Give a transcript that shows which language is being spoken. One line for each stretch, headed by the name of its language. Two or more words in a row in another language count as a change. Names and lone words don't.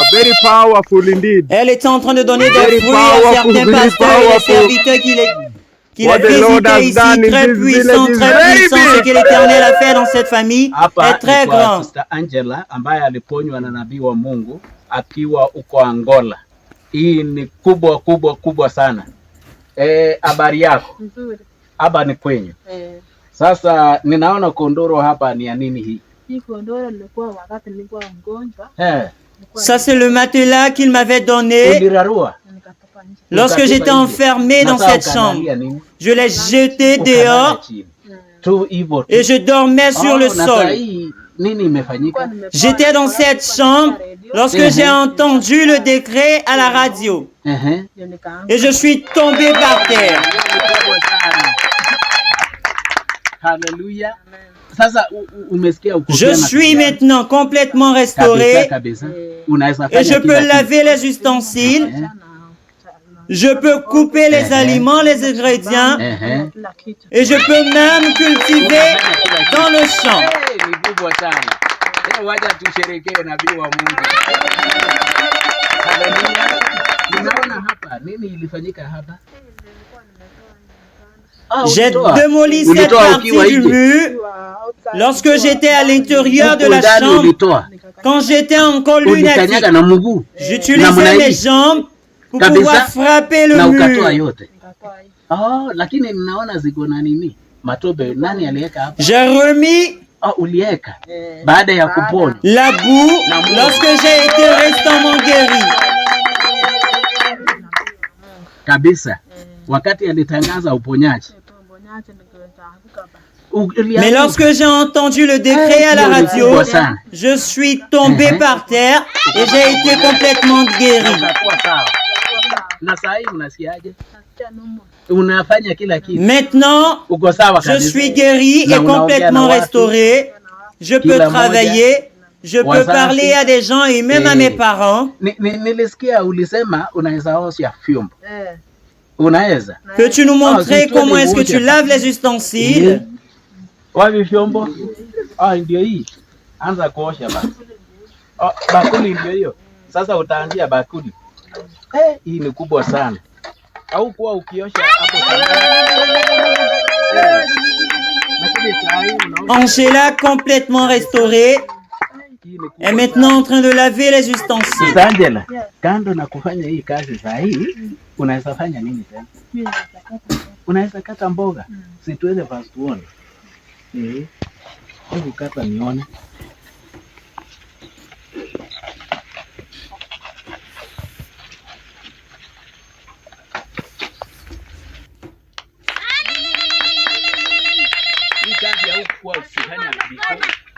English: Very powerful indeed.
French: Elle est en train de donner des fruits à certains pasteurs et des serviteurs qu'il a visités ici. Très puissant, ce que l'Éternel a fait dans cette famille est très grand.
Swahili: Sister Angela ambaye aliponywa na nabii wa Mungu akiwa uko Angola. Hii ni kubwa sana. Habari yako? Nzuri. Hapa ni kwenyu. Sasa ninaona kondoro hapa ni ya nini hii? Hii kondoro nilikuwa wakati nilikuwa mgonjwa.
French: Ça c'est le matelas qu'il m'avait donné lorsque j'étais enfermé dans cette chambre. Je l'ai jeté dehors et je dormais sur le sol.
Swahili: nini imefanyika?
French: J'étais dans cette chambre lorsque j'ai entendu le décret à la radio. Et je suis tombé par terre. Hallelujah.
Swahili: Sasa umesikia uko
French: Je suis maintenant complètement restauré et je peux laver les ustensiles, je peux couper les aliments, les ingrédients et je peux même cultiver dans le champ.
Swahili: Wacha tusherekee nabii wa Mungu. Haleluya. Ninaona hapa nini ilifanyika hapa?
French: J'ai démoli cette partie du mur lorsque j'étais à l'intérieur de la chambre. Quand j'étais encore lunatique, j'utilisais mes jambes pour pouvoir frapper le mur.
Swahili: Lakini ninaona ziko na nini? Matobe nani aliweka hapa?
French: J'ai remis
Swahili: uliweka baada ya kupona
French: la boue lorsque j'ai été récemment guéri.
Swahili: Kabisa. Wakati alitangaza uponyaji.
French: Mais lorsque j'ai entendu le décret à la radio, je suis tombé par terre et j'ai été complètement guéri. Maintenant, je suis guéri et complètement restauré. Je peux travailler, je peux parler à des gens et même à mes parents. Peux-tu nous montrer comment est-ce que tu laves les ustensiles?
Swahili: Wapi vyombo? Ndio hii. Anza kuosha basi. Bakuli ndio hiyo. Sasa utaanzia bakuli. Hii ni kubwa sana. Au kuwa ukiosha hapo
French: Angela complètement restaurée est maintenant en train de laver les ustensiles.
Swahili: Angela, kando na kufanya hii kazi saa hii, unaweza fanya nini tena? Unaweza kata mboga. Si tuende fast tuone. Hebu kata nione. Hii kazi haukuwa usifanya before.